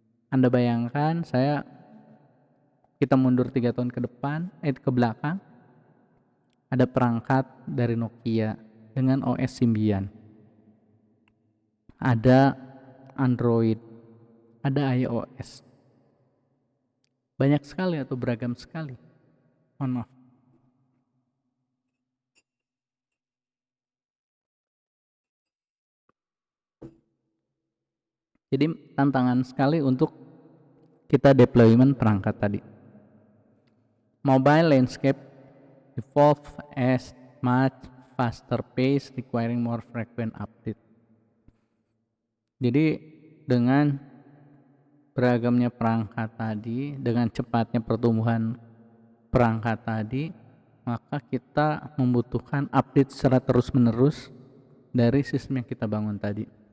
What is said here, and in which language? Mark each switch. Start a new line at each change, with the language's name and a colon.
Indonesian: Anda bayangkan kita mundur 3 tahun ke belakang, ada perangkat dari Nokia dengan OS Symbian, ada Android, ada iOS, banyak sekali atau beragam sekali. Mohon maaf. Jadi tantangan sekali untuk kita deployment perangkat tadi.
English: Mobile landscape evolve as much faster pace requiring more frequent update.
Indonesian: Jadi dengan beragamnya perangkat tadi, dengan cepatnya pertumbuhan perangkat tadi, maka kita membutuhkan update secara terus-menerus dari sistem yang kita bangun tadi.